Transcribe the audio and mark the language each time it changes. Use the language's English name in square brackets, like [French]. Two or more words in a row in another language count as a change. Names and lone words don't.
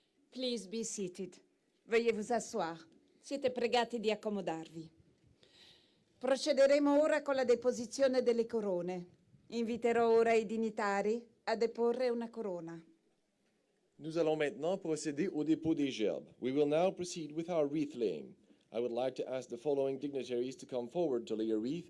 [English] Please be seated. [French] Veuillez vous asseoir. [Italian] Siete pregati di accomodarvi. Procederemo ora con la deposizione delle corone. Inviterò ora i dignitari a deporre una corona. [French] Nous allons maintenant procéder au dépôt des gerbes. [English] We will now proceed with our wreath laying. I would like to ask the following dignitaries to come forward to lay a wreath.